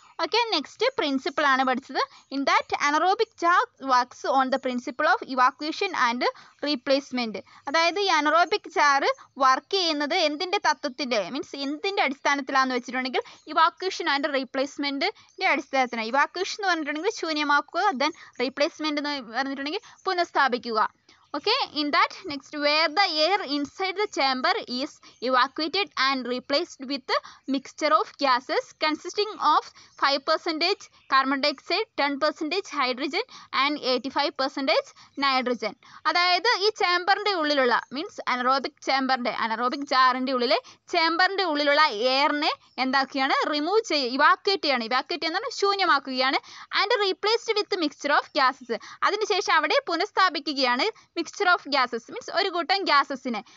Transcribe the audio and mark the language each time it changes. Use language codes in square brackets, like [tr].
[en] Okay, next principle ആണ് പഠിച്ചത്. In that anaerobic jar works on the principle of evacuation and replacement. [ml] അതായത് ഈ anaerobic jar work ചെയ്യുന്നത് എന്തിൻ്റെ തത്വത്തിൻ്റെ, മീൻസ് എന്തിൻ്റെ അടിസ്ഥാനത്തിലാണെന്ന് വെച്ചിട്ടുണ്ടെങ്കിൽ ഇവാക്വേഷൻ ആൻഡ് റീപ്ലേസ്മെൻറ്റിൻ്റെ അടിസ്ഥാനത്തിലാണ്. ഇവാക്വേഷൻ എന്ന് പറഞ്ഞിട്ടുണ്ടെങ്കിൽ ശൂന്യമാക്കുക, ദെൻ റീപ്ലേസ്മെൻറ്റ് എന്ന് പറഞ്ഞിട്ടുണ്ടെങ്കിൽ പുനഃസ്ഥാപിക്കുക. [en] Okay, in that next where the air inside the chamber is evacuated and replaced with a mixture of gases consisting of 5% carbon dioxide, 10% hydrogen and 85% nitrogen. [ml] അതായത് ഈ ചേമ്പറിൻ്റെ ഉള്ളിലുള്ള, means anaerobic ചേമ്പറിൻ്റെ, anaerobic ജാറിൻ്റെ ഉള്ളിലെ ചേമ്പറിൻ്റെ ഉള്ളിലുള്ള എയറിനെ എന്താക്കുകയാണ്, remove ചെയ്യുക, evacuate ചെയ്യാണ്. Evacuate ചെയ്യുന്നത് ശൂന്യമാക്കുകയാണ്. [en] And replaced with mixture of gases. [ml] അതിനുശേഷം അവിടെ പുനഃസ്ഥാപിക്കുകയാണ് മിക്സ്ചർ ഓഫ് ഗ്യാസസ്, മീൻസ് ഒരു കൂട്ടം ഗ്യാസസിനെ.